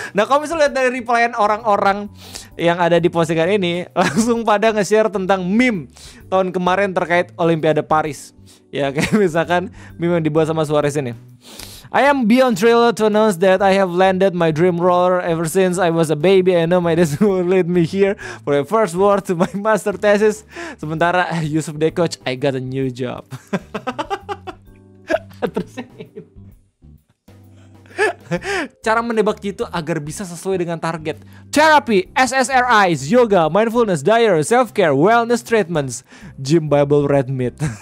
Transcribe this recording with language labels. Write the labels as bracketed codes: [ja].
[id] Nah kalau misalnya lihat dari replyan orang-orang yang ada di postingan ini, langsung pada nge-share tentang meme tahun kemarin terkait Olimpiade Paris. Ya kayak misalkan meme yang dibuat sama Suarez ini. [en] I am beyond thrilled to announce that I have landed my dream roller ever since I was a baby. I know my dad will lead me here for my first word to my master thesis. [id] Sementara [en] Yusuf Dikeç, I got a new job. [id] Terus cara menembak jitu agar bisa sesuai dengan target. [en] Therapy, SSRIs, yoga, mindfulness, diet, self-care, wellness treatments, gym, Bible, red meat.